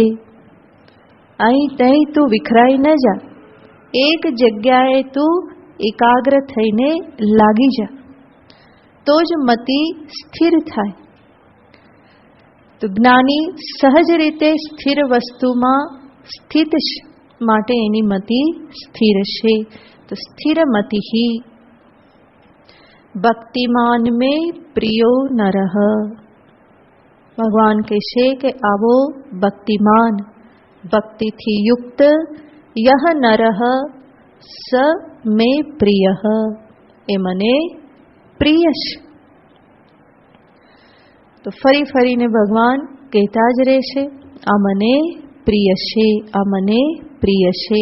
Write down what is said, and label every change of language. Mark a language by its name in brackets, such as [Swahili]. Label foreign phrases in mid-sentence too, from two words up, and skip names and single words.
[Gujarati] અહીં તહીં તું વિખરાઈ ન જા, એક જગ્યાએ તું એકાગ્ર થઈને લાગી જા, તો જ મતિ સ્થિર થાય. તો જ્ઞાની સહજ રીતે સ્થિર વસ્તુમાં સ્થિત છે, માટે એની મતિ સ્થિર છે. [Sanskrit] તો स्थिरमतिः. भक्तिमान में प्रियो नरः. [Gujarati] ભગવાન કહેશે કે આવો ભક્તિમાન, ભક્તિથી [Sanskrit] युक्त यह नरः स मे प्रियः, [Gujarati] એ મને પ્રિય છે. તો ફરી ફરીને ભગવાન કહેતા જ રહેશે આ મને પ્રિય છે, આ મને પ્રિય છે.